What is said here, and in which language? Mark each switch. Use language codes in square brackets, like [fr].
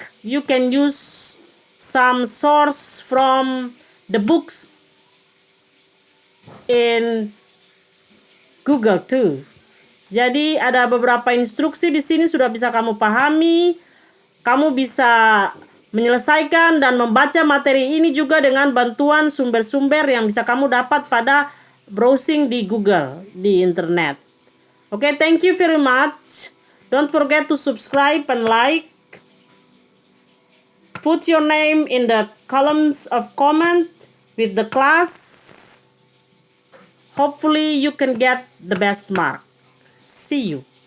[en] You can use some source from the books in Google too. [id] Jadi ada beberapa instruksi di sini sudah bisa kamu pahami. Kamu bisa menyelesaikan dan membaca materi ini juga dengan bantuan sumber-sumber yang bisa kamu dapat pada browsing di Google, di internet. [en] Okay, thank you very much. Don't forget to subscribe and like. Put your name in the columns of comment with the class. Hopefully you can get the best mark. See you.